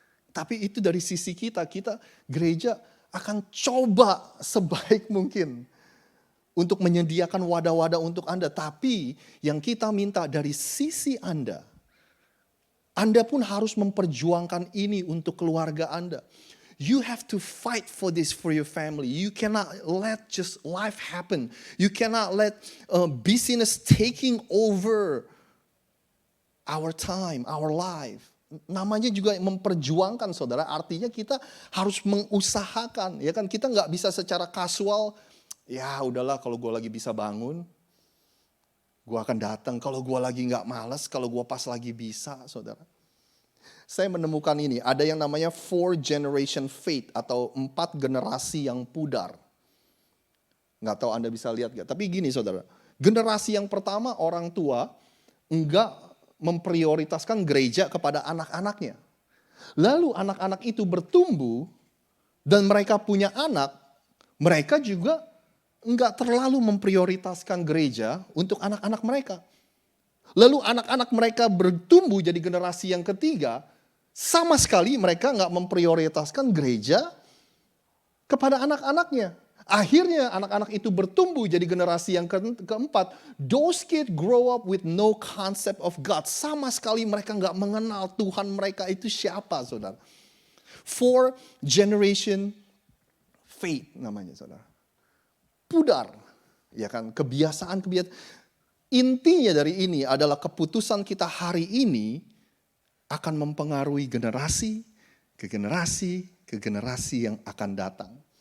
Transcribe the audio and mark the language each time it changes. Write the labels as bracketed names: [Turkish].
[Indonesian] Tapi itu dari sisi kita gereja akan coba sebaik mungkin untuk menyediakan wadah-wadah untuk Anda. Tapi yang kita minta dari sisi Anda pun harus memperjuangkan ini untuk keluarga Anda. [English] You have to fight for this for your family. You cannot let just life happen. You cannot let business taking over our time, our life. [Indonesian] Namanya juga memperjuangkan, saudara. Artinya kita harus mengusahakan, ya kan? Kita nggak bisa secara kasual. Ya udahlah, kalau gue lagi bisa bangun, gue akan datang. Kalau gue lagi nggak malas, kalau gue pas lagi bisa, saudara. saya menemukan ini, ada yang namanya [English] 4 generation faith [Indonesian] atau 4 generasi yang pudar. Nggak tahu Anda bisa lihat nggak, tapi gini saudara, generasi yang pertama orang tua enggak memprioritaskan gereja kepada anak-anaknya. Lalu anak-anak itu bertumbuh dan mereka punya anak, mereka juga enggak terlalu memprioritaskan gereja untuk anak-anak mereka. Lalu anak-anak mereka bertumbuh jadi generasi yang ketiga, sama sekali mereka enggak memprioritaskan gereja kepada anak-anaknya. Akhirnya anak-anak itu bertumbuh jadi generasi yang keempat. [English] Those kids grow up with no concept of God. [Indonesian] Sama sekali mereka nggak mengenal Tuhan mereka itu siapa, saudara. [English] 4 generation faith [Indonesian] namanya, saudara. Pudar, ya kan, kebiasaan. Intinya dari ini adalah keputusan kita hari ini akan mempengaruhi generasi ke generasi yang akan datang.